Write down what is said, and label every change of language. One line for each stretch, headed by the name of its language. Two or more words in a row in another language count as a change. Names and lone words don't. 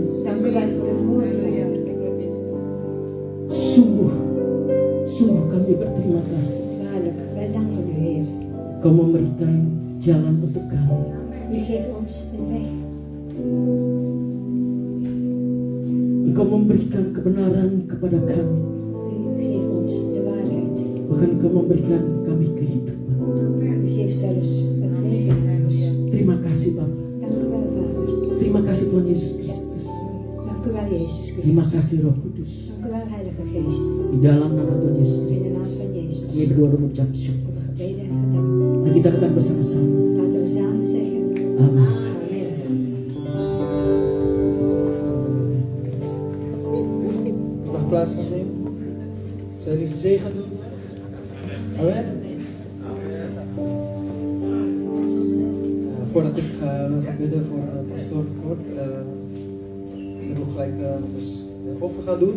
Dutch: Dank u wel voor het woord, Heer.
Indonesian: Sungguh kami berterima kasih.
Dutch: Waarlijk, wij danken u, Heer.
Indonesian: Kau memberikan jalan untuk kami.
Dutch: U geeft ons een weg.
Indonesian: Engkau memberikan kebenaran kepada kami.
Dutch: U geeft ons de waarheid.
Indonesian: Bahkan Engkau memberikan kami kehidupan.
Dutch: U geeft zelfs het leven aan ons.
Indonesian: Terima kasih Bapa.
Dutch: Dank u wel, Vader.
Indonesian: Terima kasih Tuhan Yesus Kristus.
Dutch: Dank u wel, Jezus
Indonesian: Terima
Dutch: Christus.
Indonesian: kasih Roh Kudus.
Dutch: Dank u wel, Heilige Geest.
Indonesian: Di dalam nama Tuhan Yesus
Dutch: In
Indonesian: Kristus.
Dutch: de naam van Jezus.
Indonesian: Kami berdua mengucap syukur.
Dutch: Gebeden en gedankt.
Indonesian: Dan kita akan bersama-sama.
Dutch: Laten we samen zeggen.
Indonesian: Amin.
Dutch: Amen. Mag plaats gaan nemen? Zou jullie gezegend doen? Amen. Voordat ik ga bidden voor pastoor Kort, ik wil gelijk dus de offer gaan doen.